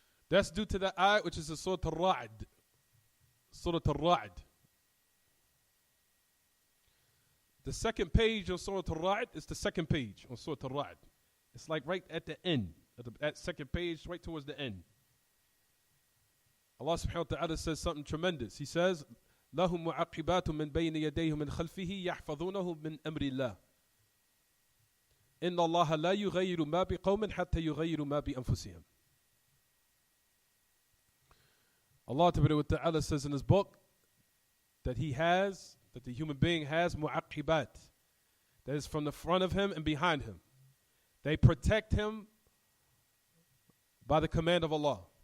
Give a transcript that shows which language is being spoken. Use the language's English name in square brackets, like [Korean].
[English] That's due to the ayat which is the Surah Al-Ra'd. Surah Al-Ra'd. The second page of Surah Al-Ra'd is the second page on Surah Al-Ra'd. It's like right at the end, at second page, right towards the end. Allah subhanahu wa ta'ala says something tremendous. He says, [Arabic] لَهُمْ مُعَقِّبَاتٌ مِّن بَيْنِ يَدَيْهِ مِنْ خَلْفِهِ يَحْفَظُونَهُ مِنْ أَمْرِ اللَّهِ إِنَّ اللَّهَ لَا يُغَيِّرُ مَا بِقَوْمٍ حَتَّى يُغَيِّرُ مَا بِأَنفُسِهِمْ. [English] Allah Ta'ala says in his book that the human being has mu'aqibat, that is from the front of him and behind him. They protect him by the command of Allah.